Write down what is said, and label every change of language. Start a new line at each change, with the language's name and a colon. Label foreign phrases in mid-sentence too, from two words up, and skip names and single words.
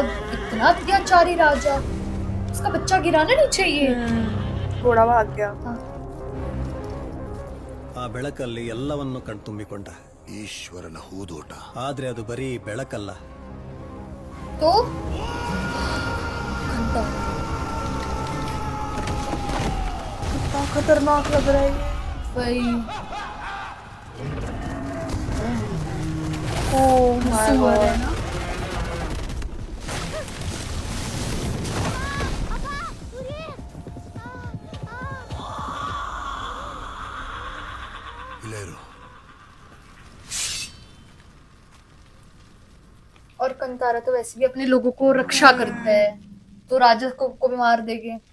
Hindi: इतना अत्याचारी राजा, उसका बच्चा गिराना नहीं चाहिए. घोड़ा भाग गया.
Kannada: ಆ ಬೆಳಕಲ್ಲಿ ಎಲ್ಲವನ್ನು ಕಣ್ತುಂಬಿಕೊಂಡ. ಈಶ್ವರನ ಹೂದೋಟ. ಆದ್ರೆ ಅದು ಬರೀ ಬೆಳಕಲ್ಲ,
Hindi: तो घंटा कितना खतरनाक लग रहा है ये. वही
English: Oh my
Hindi: सुअर है
English: god.
Hindi: ना.
Kannada: ಇಲ್ಲೇ ಇರು.
Hindi: और कंतारा तो वैसे भी अपने लोगों को रक्षा करता है, तो राजा को भी मार देंगे.